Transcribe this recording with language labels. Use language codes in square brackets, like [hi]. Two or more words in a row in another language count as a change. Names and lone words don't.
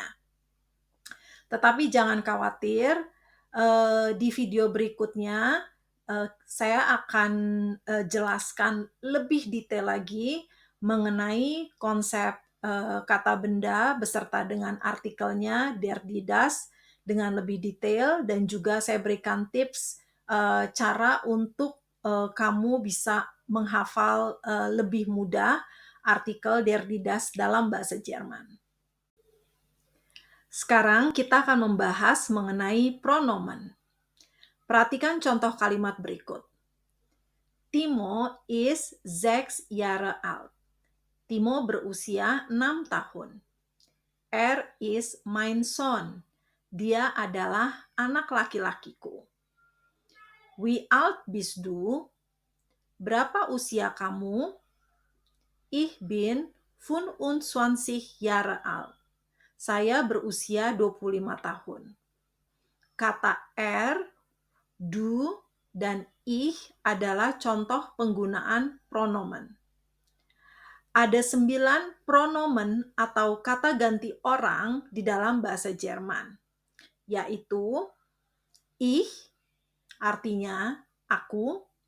[id] Tetapi jangan khawatir, di video berikutnya saya akan jelaskan lebih detail lagi mengenai konsep kata benda beserta dengan artikelnya, [de] der, die, das, [id] dengan lebih detail, dan juga saya berikan tips cara untuk kamu bisa menghafal lebih mudah artikel [de] der, die, das [id] dalam bahasa Jerman. Sekarang kita akan membahas mengenai pronomen. Perhatikan contoh kalimat berikut. [de] Timo is 6 Jahre alt. [id] Timo berusia 6 tahun. [de] Is mein Sohn. [id] Dia adalah anak laki-lakiku. [de] Wie alt bist du? [id] Berapa usia kamu? [de] Ich bin 25 Jahre alt. [id] Saya berusia 25 tahun. Kata du, dan ich adalah contoh penggunaan pronomen. Ada 9 pronomen atau kata ganti orang di dalam bahasa Jerman, yaitu ich, artinya aku,